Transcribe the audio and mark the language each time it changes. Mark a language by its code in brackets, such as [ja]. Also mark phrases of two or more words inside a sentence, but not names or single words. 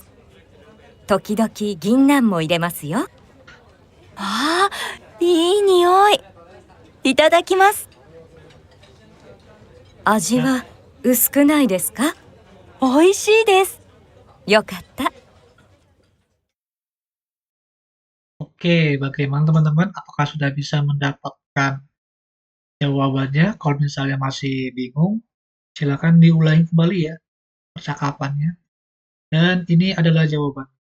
[ja] 時々銀杏も入れますよ。ああ、いい匂い。いただきます。味は薄くないですか？美味しいです。よかった。 [id] Oke, bagaimana teman-teman? Apakah sudah bisa mendapatkan jawabannya? Kalau misalnya masih bingung, silakan diulangi kembali ya percakapannya. Dan ini adalah jawaban.